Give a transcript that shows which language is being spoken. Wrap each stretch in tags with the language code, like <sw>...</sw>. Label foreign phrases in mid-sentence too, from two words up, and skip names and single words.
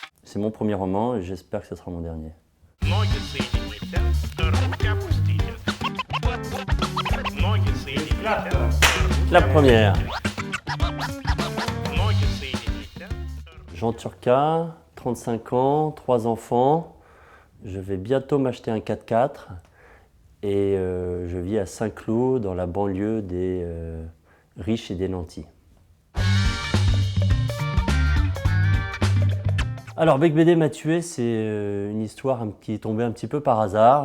<fr>C'est mon premier roman et j'espère que ce sera mon dernier.</fr> <ru>Ноги соедините, руки опустите. Ноги соедините.</ru> <fr>La première.</fr> <ru>Ноги соедините.</ru> <fr>Jean Turca, 35 ans, 3 enfants. Je vais bientôt m'acheter un 4x4 et je vis à Saint-Cloud, dans la banlieue des riches et des nantis. Alors Bec BD m'a tué, c'est une histoire qui est tombée un petit peu par hasard.</fr>